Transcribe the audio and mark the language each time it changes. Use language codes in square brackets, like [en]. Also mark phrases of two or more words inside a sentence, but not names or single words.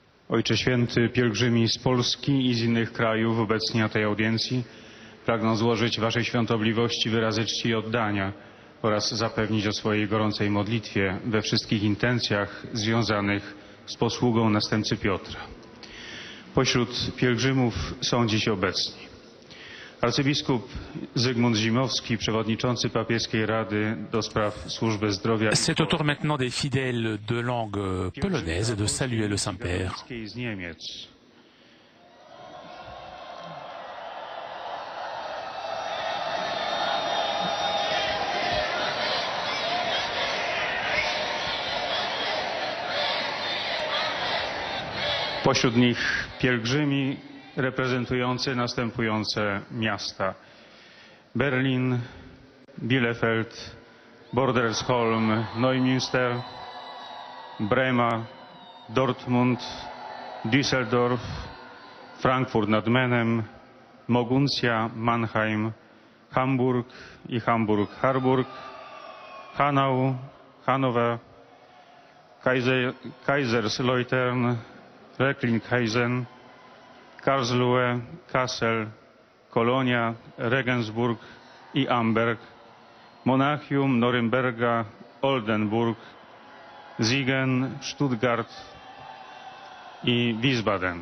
[pl] Ojcze Święty, pielgrzymi z Polski i z innych krajów obecni na tej audiencji pragną złożyć Waszej świątobliwości wyrazy czci i oddania oraz zapewnić o swojej gorącej modlitwie we wszystkich intencjach związanych z posługą następcy Piotra. Pośród pielgrzymów są dziś obecni arcybiskup Zygmunt Zimowski, przewodniczący papieskiej Rady do spraw służby zdrowia. [fr] C'est au tour maintenant des fidèles de langue polonaise de saluer le Saint-Père. [pl] Z Niemiec. Pośród nich pielgrzymi reprezentujący następujące miasta: Berlin, Bielefeld, Bordersholm, Neumünster, Brema, Dortmund, Düsseldorf, Frankfurt nad Menem, Moguncja, Mannheim, Hamburg i Hamburg-Harburg, Hanau, Hannover, Kaiserslautern, Recklinghausen, Karlsruhe, Kassel, Kolonia, Regensburg i Amberg, Monachium, Norymberga, Oldenburg, Siegen, Stuttgart i Wiesbaden.